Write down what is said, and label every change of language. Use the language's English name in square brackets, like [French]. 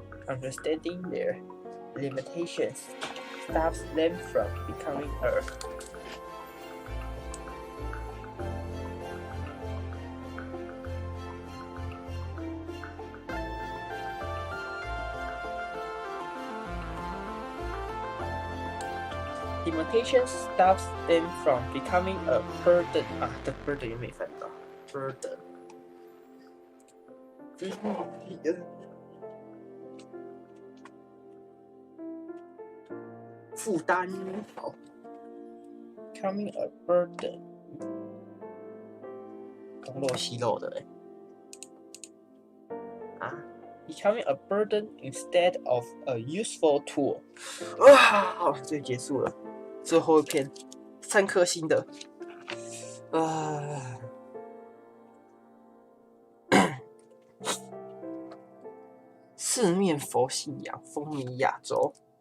[English] Understanding their limitations stops them from becoming a Limitations stops them from becoming a burden. The burden [Chinese] 也没翻到 burden， 这是屁的负担。 [English] 好 ，becoming a burden， [Chinese] 东漏西漏的 [English] becoming a burden instead of a useful tool。 [Chinese] 好，这结束了。最后一篇3颗星的，四面佛信仰风靡亚洲。